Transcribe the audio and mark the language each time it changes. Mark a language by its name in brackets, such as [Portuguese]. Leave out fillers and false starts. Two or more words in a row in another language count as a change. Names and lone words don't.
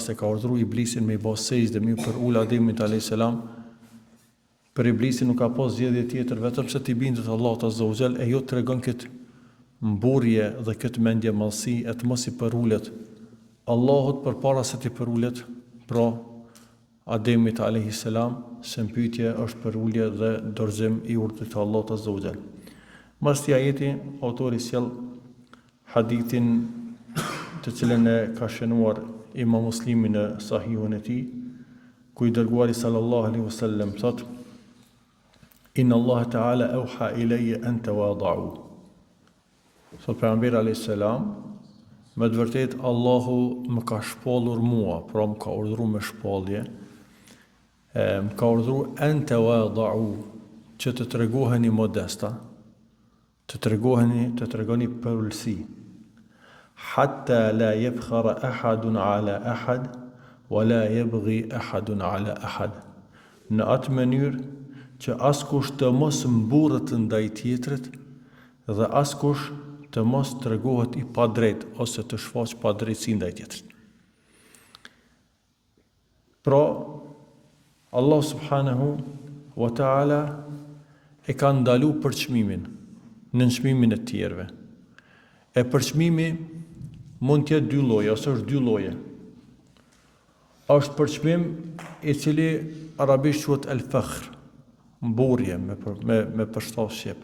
[Albanian] e ka urdhëruar iblisin me i bë sejdë me për ul Ademit [Arabic] عليه السلام, [Albanian] për iblisin nuk ka pas zgjedhje tjetër vetëm se t'i bindet Allahut [Arabic] عز وجل, [Albanian] e jo tregon këtë mburrje dhe këtë mendje mallësi e të mos i përulet Allahut përpara se t'i përulet pra Ademit [Arabic] عليه السلام, [Albanian] se pyetja është përulje dhe dorëzim i urdhrit të Allahut [Arabic] عز وجل. [Albanian] Mas këtij ajeti autori sjell hadithin të cilën e ka shënuar Imam Muslimi në Sahihun e tij, ku i dërguari [Arabic] صلى الله عليه وسلم [Albanian] thotë: [Arabic] إن الله تعالى أوحى إلي أن تواضعوا. [Albanian] Sot pejgamberi [Arabic] عليه السلام, [Albanian] me të vërtetë Allahu më ka shpallur mua, pra më ka urdhëruar me shpallje, më ka urdhëruar [Arabic] أن تواضعوا, [Albanian] që të tregoheni modesta, të tregoni përulësi. [Arabic] حتى لا يفخر أحد على أحد، ولا يبغي أحد على أحد. [Albanian] Në atë mënyrë që askush të mos mburret ndaj tjetrit dhe askush të mos tregohet i padrejt ose të shfaq padrejtësi ndaj tjetrit. Pra, Allah [Arabic] سبحانه وتعالى [Albanian] e ka ndalu përçmimin në çmimin e tjerëve. E përçmimi mund të jetë dy lloje, ose është dy lloje. Është përçmim i cili arabisht quhet al-fakhr, mburrje me përshtat shqip.